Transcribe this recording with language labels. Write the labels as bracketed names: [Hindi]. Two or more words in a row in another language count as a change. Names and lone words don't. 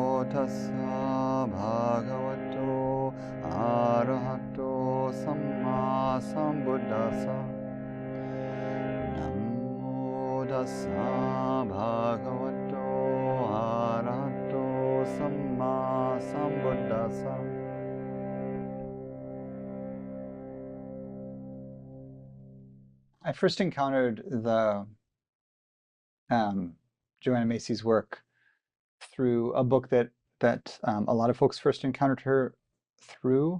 [Pali] tassa bhagavato arahato samma sambuddhassa. Namo tassa bhagavato arahato samma sambuddhassa. [English] I first encountered the Joanna Macy's work through a book that a lot of folks first encountered her through.